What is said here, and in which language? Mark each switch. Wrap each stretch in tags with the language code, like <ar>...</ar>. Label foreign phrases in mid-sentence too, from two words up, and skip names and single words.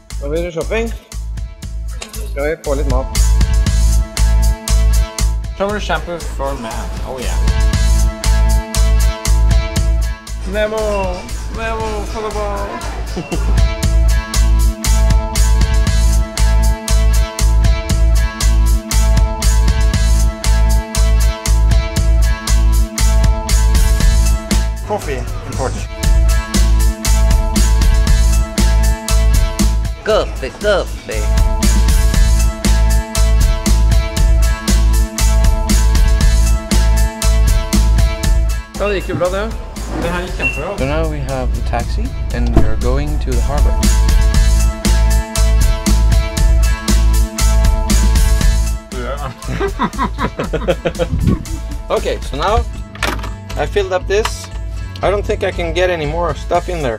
<no>videre shopping. Skal vi få litt mat.</no> <en>Shower shampoo for man. Oh yeah. Nemo for the ball. Coffee important. Coffee.</en> <no>Ja, det gikk jo bra det. Det her gikk kjempebra.</no> <en>So now we have a taxi and we are going to the harbor. Okay, so now I filled up this. I don't think I can get any more stuff in there.</en>